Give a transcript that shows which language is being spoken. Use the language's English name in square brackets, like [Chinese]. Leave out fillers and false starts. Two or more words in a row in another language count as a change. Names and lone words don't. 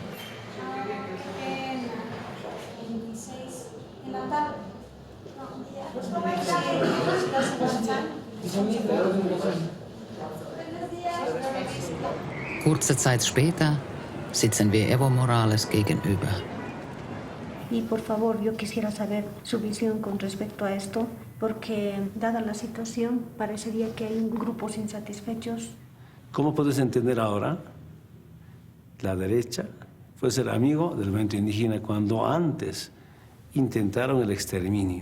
[German] Kurze Zeit später sitzen wir Evo Morales gegenüber. [Spanish] Y por favor, yo quisiera saber su visión con respecto a esto, porque dada la situación, parecería que hay grupos insatisfechos. ¿Cómo puedes entender ahora? La derecha fue ser amigo del movimiento indígena cuando antes intentaron el exterminio.